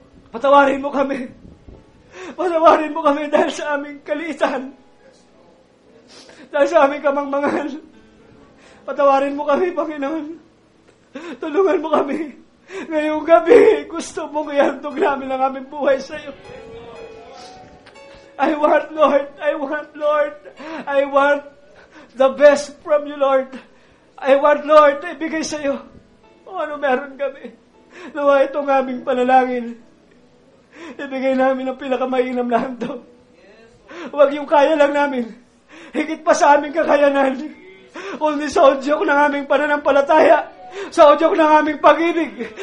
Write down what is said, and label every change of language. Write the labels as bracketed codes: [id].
[tl] Patawarin mo kami. Patawarin mo kami dahil sa aming kaliitan. Dahil sa aming kamangmangan. Patawarin mo kami, Panginoon. Tulungan mo kami. Ngayong gabi, gusto mong ihandog namin ang aming buhay sa iyo. [en] I want, Lord. I want the best from you, Lord. I want, [tl] Lord, ibigay sa iyo kung ano meron kami. Nawa itong aming panalangin. Ibigay namin ang pinakamainam na handog. Huwag yung kaya lang namin. Higit pa sa aming kakayanan. Kundi sa udyok ng aming pananampalataya. Sa udyok ng aming pag-ibig.